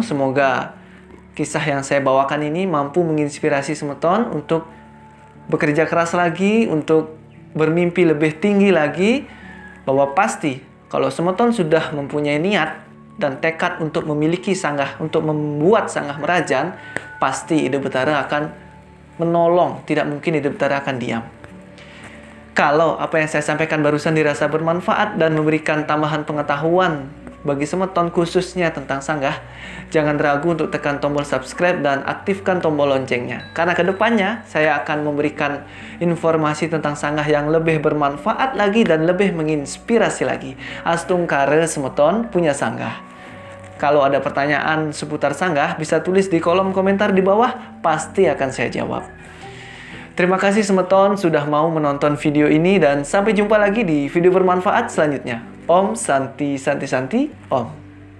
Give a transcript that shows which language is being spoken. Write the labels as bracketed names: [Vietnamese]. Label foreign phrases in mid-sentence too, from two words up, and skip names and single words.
[Indonesian] Semoga kisah yang saya bawakan ini mampu menginspirasi semeton untuk bekerja keras lagi, untuk bermimpi lebih tinggi lagi, bahwa pasti kalau semeton sudah mempunyai niat dan tekad untuk memiliki sanggah, untuk membuat sanggah merajan, pasti Ide Betara akan menolong. Tidak mungkin Ide Betara akan diam. Kalau apa yang saya sampaikan barusan dirasa bermanfaat dan memberikan tambahan pengetahuan bagi semeton khususnya tentang sanggah, jangan ragu untuk tekan tombol subscribe dan aktifkan tombol loncengnya. Karena kedepannya saya akan memberikan informasi tentang sanggah yang lebih bermanfaat lagi dan lebih menginspirasi lagi. Astung kare semeton punya sanggah. Kalau ada pertanyaan seputar sanggah, bisa tulis di kolom komentar di bawah, pasti akan saya jawab. Terima kasih semeton sudah mau menonton video ini, dan sampai jumpa lagi di video bermanfaat selanjutnya. [Sanskrit] Om Santi Santi Santi Om.